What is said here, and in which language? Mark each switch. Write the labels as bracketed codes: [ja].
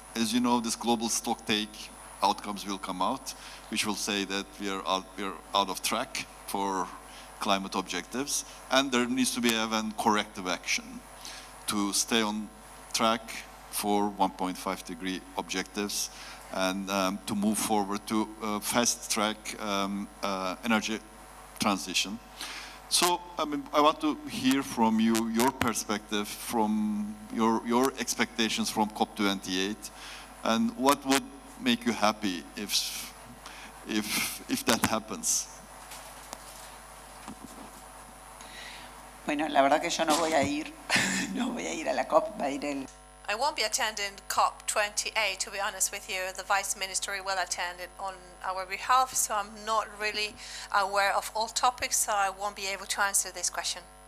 [en] As you know, this global stocktake outcomes will come out, which will say that we are out of track for climate objectives, and there needs to be even corrective action to stay on track for 1.5-degree objectives, and to move forward to fast-track energy transition. So, I want to hear from you your perspective, from your expectations from COP28, and what would make you happy if that happens. [es] Bueno, la verdad que yo no voy a ir, no voy a ir a la COP, va a ir el... [en] I won't be attending COP28, to be honest with you. The Vice Ministry will attend it on our behalf, so I'm not really aware of all topics, so I won't be able to answer this question.